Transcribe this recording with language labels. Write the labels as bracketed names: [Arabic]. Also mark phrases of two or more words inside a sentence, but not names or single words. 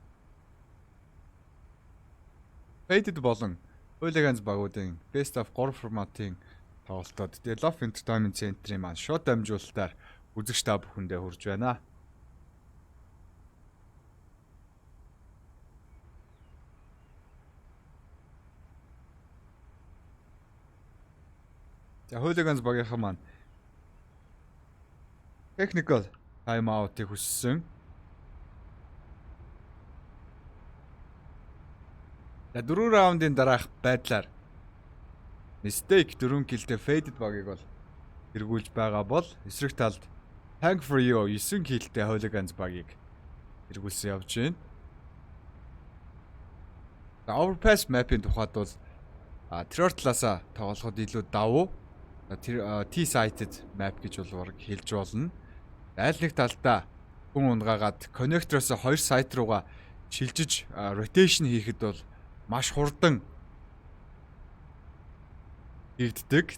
[Mongolian] Faded болон хуулийн багуудын [English] Best of 3 [Mongolian] форматын тоглолтод тэгээ Love Entertainment Center-ийн маань шууд дамжуулалтаар үзэгч та бүхэндээ хүрж байна. За хуулийн багийнхан маань [English] technical time out- [Mongolian] ыг хүссэн. За 4 раундын дараах байдлаар mistake 4 киллтэй faded багийг бол эргүүлж байгаа бол эсрэг талд thank for you 9 киллтэй хуулийн багийг эргүүлсэн явж байна. За overpass map-ийн тухайд бол terror талаасаа тоглоход илүү давуу [English] T-sided map [Mongolian] гэж бол хэлж болно. Аль нэг талдаа хүн унгаагаад коннектороос 2 сайт руугаа шилжиж rotation хийхэд бол маш хурдан хийгддэг.